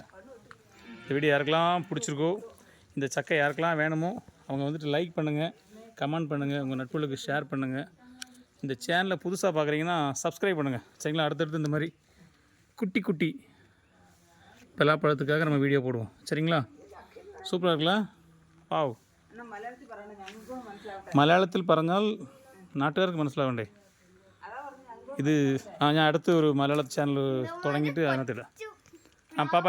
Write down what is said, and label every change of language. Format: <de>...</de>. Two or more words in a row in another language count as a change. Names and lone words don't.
<ta>இந்த வீடியோ யாருக்கெல்லாம் பிடிச்சிருக்கோ, இந்த சக்கை யாருக்கெல்லாம் வேணுமோ அவங்க வந்துட்டு லைக் பண்ணுங்கள், கமெண்ட் பண்ணுங்கள், உங்கள் நட்புகளுக்கு ஷேர் பண்ணுங்கள். இந்த சேனலை புதுசாக பார்க்குறீங்கன்னா சப்ஸ்கிரைப் பண்ணுங்கள் சரிங்களா. அடுத்தடுத்து இந்த மாதிரி குட்டி குட்டி பலாப்பழத்துக்காக நம்ம வீடியோ போடுவோம் சரிங்களா. சூப்பராக இருக்குல்ல. வாவ்,</ta> <ml>മലയാളത്തിൽ പറഞ്ഞാൽ നാട്ടുകാർക്ക് മനസ്സിലാവണ്ടേ. ഇത് ഞാൻ അടുത്ത് ഒരു മലയാള ചാനൽ തുടങ്ങിയിട്ട് അതിനകത്തില്ല. പാപ്പ</ml>